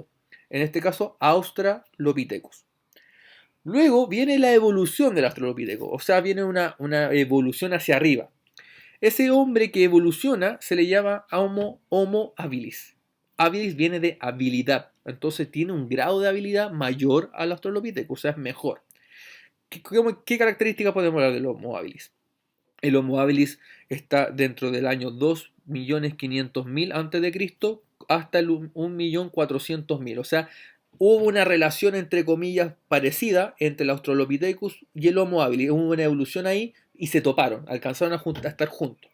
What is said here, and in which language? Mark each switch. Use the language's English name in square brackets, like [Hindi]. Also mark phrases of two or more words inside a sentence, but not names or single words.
[Spanish] En este caso, Australopithecus. Luego viene la evolución del Australopithecus, o sea, viene una evolución hacia arriba. Ese hombre que evoluciona se le llama Homo habilis. Habilis viene de habilidad, entonces tiene un grado de habilidad mayor al Australopithecus, o sea, es mejor. ¿Qué características podemos hablar del Homo habilis? El Homo habilis está dentro del año 2.500.000 a.C. hasta el 1.400.000. O sea, hubo una relación entre comillas parecida entre el Australopithecus y el Homo habilis. Hubo una evolución ahí y se toparon, alcanzaron a estar juntos.